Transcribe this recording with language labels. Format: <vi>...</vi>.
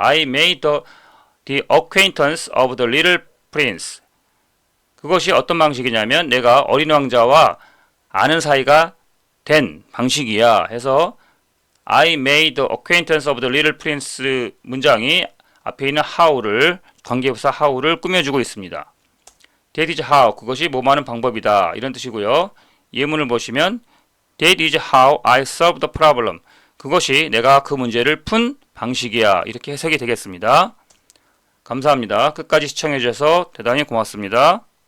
<en>I made the acquaintance of the little prince.</en> <ko>그것이 어떤 방식이냐면 내가 어린 왕자와 아는 사이가 된 방식이야. 해서</ko> <en>I made the acquaintance of the little prince</en> <ko>문장이 앞에 있는 how를 관계부사 how를 꾸며주고 있습니다.</ko> <en>That is how.</en> <ko>그것이 뭐하는 방법이다. 이런 뜻이고요. 예문을 보시면</ko> <en>That is how I solved the problem.</en> <ko>그것이 내가 그 문제를 푼 방식이야. 이렇게 해석이 되겠습니다. 감사합니다. 끝까지 시청해 주셔서 대단히 고맙습니다.</ko>